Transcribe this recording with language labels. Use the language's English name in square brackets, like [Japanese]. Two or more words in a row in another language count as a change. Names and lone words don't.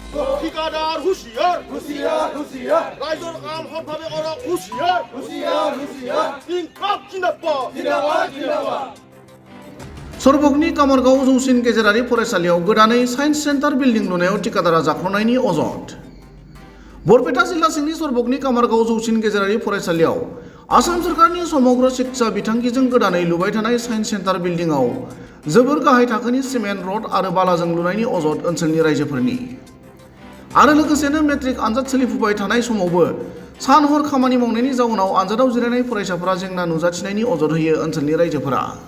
[Assamese] ঠিকাদার হুঁশিয়ার হুঁশিয়ার হুঁশিয়ার রাইজর কাম সৎভাবে কৰক হুঁশিয়ার হুঁশিয়ার হুঁশিয়ার ইনকাম জিন্দাবাদ জিন্দাবাদ জিন্দাবাদ [Bodo] सरबगनि कामारगाव जौसिन गेजेरारि फरायसालियाव गोदानै साइन्स सेन्टार बिल्डिं लुनायाव ठिकादारा जाख्ल'नायनि अजद बरपेटा जिल्ला सिंनि सरबगनि कामारगाव जौसिन गेजेरारि फरायसालियाव आसाम सरकारनि समग्र शिक्षा बिथांखिजों गोदानै लुबाय थानाय साइन्स सेन्टार बिल्डिंआव जोबोर गाहाय थाखोनि सिमेन्ट रड आरो बालाजों लुनायनि अजद ओनसोलनि रायजोफोरनि आरो लोगोसेनो मेट्रिक आनजाद सोलिफुबाय थानाय समावबो सान हर खामानि मावनायनि जाउनाव आनजादाव जिरायनाय फरायसाफोरा जेंना नुजाथिनायनि अजद होयो ओनसोलनि रायजोफोरा